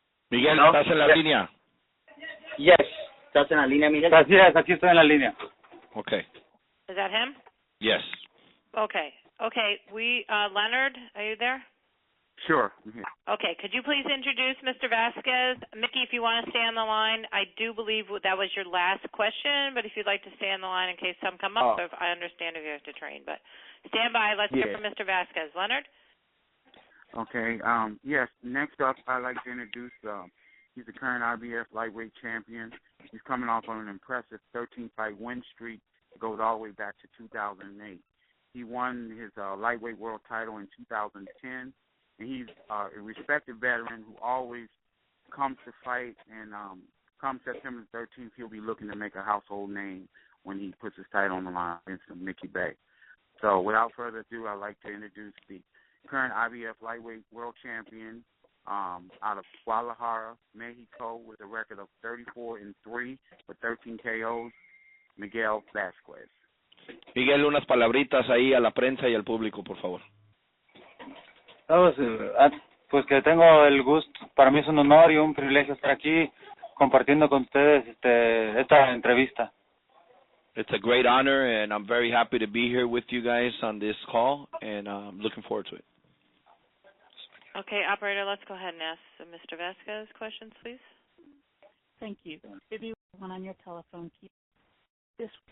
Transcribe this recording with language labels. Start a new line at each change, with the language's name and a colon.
Spanish: Miguel, ¿estás en la línea?
English: Yes.
Spanish: ¿Estás en la línea, Miguel? Yes, aquí estoy en la línea.
English: Okay. Is that him? Yes. Okay. Okay. Leonard, are you there? Sure. I'm here. Okay, could you please introduce Mr. Vasquez? Mickey, if you want to stay on the line, I do believe that was your last question, but if you'd like to stay on the line in case some come up, I understand if you have to train. But stand by. Let's hear from Mr. Vasquez. Leonard? Okay. Yes, next up, I'd like to introduce, he's the current IBF lightweight champion. He's coming off on an impressive 13-fight win streak. It goes all the way back to 2008. He won his lightweight world title in 2010. And he's a respected veteran who always comes to fight, and come September 13th, he'll be looking to make a household name when he puts his title on the line against Mickey Bay. So without further ado, I'd like to introduce the current IBF lightweight world champion out of Guadalajara, Mexico, with a record of 34-3 with 13 KOs, Miguel Vasquez.
Spanish: Miguel, unas palabritas ahí a la prensa y al público, por favor. Pues que tengo el gusto, para mí es un honor y un privilegio estar aquí compartiendo con ustedes esta entrevista.
English: It's a great honor, and I'm very happy to be here with you guys on this call, and I'm looking forward to it. Okay, operator, let's go ahead and ask Mr. Vasquez questions, please. Thank you. If you have one on your telephone, keep this.